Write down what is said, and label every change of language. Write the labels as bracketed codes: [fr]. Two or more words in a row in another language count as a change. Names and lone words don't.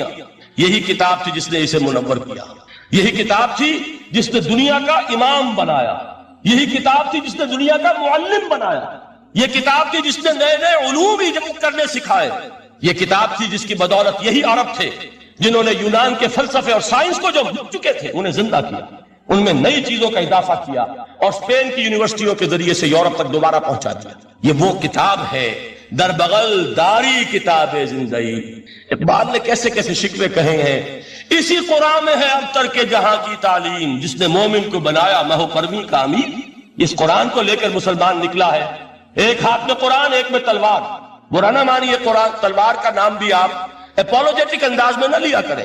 [ur] یہی کتاب تھی جس نے اسے منور کیا، یہی کتاب تھی جس نے دنیا کا امام بنایا، یہی کتاب تھی جس نے دنیا کا معلم بنایا، یہ کتاب تھی جس نے نئے نئے علوم ایجاد کرنے سکھائے، یہ کتاب تھی جس کی بدولت یہی عرب تھے جنہوں نے یونان کے فلسفے اور سائنس کو جو بھول چکے تھے انہیں زندہ کیا، ان میں نئی چیزوں کا اضافہ کیا اور اسپین کی یونیورسٹیوں کے ذریعے سے یورپ تک دوبارہ پہنچا دیا۔ یہ وہ کتاب ہے، [fa] در بغل داری کتاب زندگی۔ [ur] اقبال نے کیسے کیسے شکوے کہے ہیں، اسی قرآن میں ہے اب ترک جہاں کی تعلیم، جس نے مومن کو بنایا مہو پرمی کا امیر۔ اس قرآن کو لے کر مسلمان نکلا ہے، ایک ہاتھ میں قرآن، ایک میں تلوار۔ برا نہ مانیے قرآن تلوار کا نام بھی آپ اپولوجیٹک انداز میں نہ لیا کریں۔